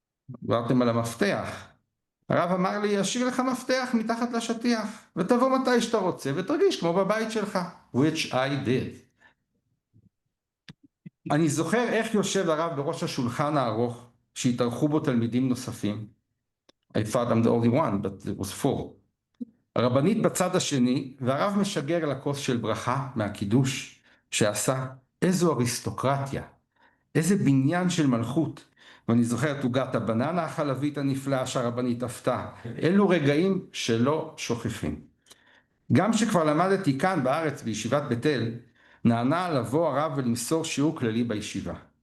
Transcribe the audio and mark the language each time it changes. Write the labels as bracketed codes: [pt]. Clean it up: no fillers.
[he] דיברתם על המפתח. הרב אמר לי, אשאיר לך מפתח מתחת לשטיח, ותבוא מתי שאתה רוצה, ותרגיש כמו בבית שלך. [en] which I did. [he] אני זוכר איך יושב הרב בראש השולחן הארוך, שהתארחו בו תלמידים נוספים. [en] I thought I'm the only one, but it was full. [he] הרבנית בצד השני, והרב משגר לכוס של ברכה מהקידוש שעשה. איזו אריסטוקרטיה, איזה בניין של מלכות. ואני זוכר את עוגת הבננה החלבית הנפלאה שהרבנית עפתה. אלו רגעים שלא שוכחים. גם שכבר למדתי כאן בארץ בישיבת בית אל, נענה לבוא הרב ולמסור שיעור כללי בישיבה.